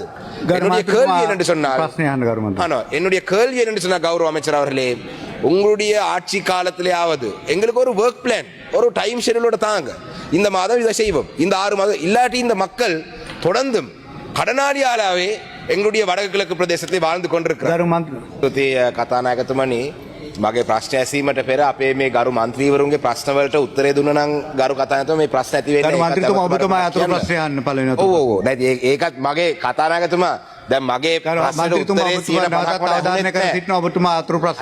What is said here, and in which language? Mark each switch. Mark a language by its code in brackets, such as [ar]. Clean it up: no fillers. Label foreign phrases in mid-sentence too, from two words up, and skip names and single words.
[ta] என்னுடைய கேள்வி என்னென்று சொன்னால் கௌரவ அமைச்சர் அவர்களே, உங்களுடைய ஆட்சி காலத்திலேயாவது எங்களுக்கு ஒரு [en] work plan, [ta] ஒரு [en] time scheduleோட [ta] தாங்க. இந்த மாதம் இதை செய்வோம், இந்த 6 மாதம் இல்லாட்டி இந்த மக்கள் தொடர்ந்தும் கடனாளியாலாவே எங்களுடைய வடக்கு கிழக்கு பிரதேசத்தை வாழ்ந்து கொண்டிருக்கிறார். [si] කතානායකතුමනි, මගේ ප්‍රශ්න ඇසීමට පෙර අපේ මේ ගරු මන්ත්‍රීවරුන්ගේ ප්‍රශ්න වලට උත්තරේ දුන්නා නම් ගරු කතානායකතුමා මේ ප්‍රශ්න ඇති වෙන්නේ. ගරු මන්ත්‍රීතුමා ඔබතුමා අතුරු ප්‍රශ්න අහන්න පළවෙනි අතුරු. ඔව් නැති ඒකත් මගේ කතානායකතුමා දැන් මගේ ප්‍රශ්නට උත්තරේ 150ක් ඔබතුමා අතුරු ප්‍රශ්න.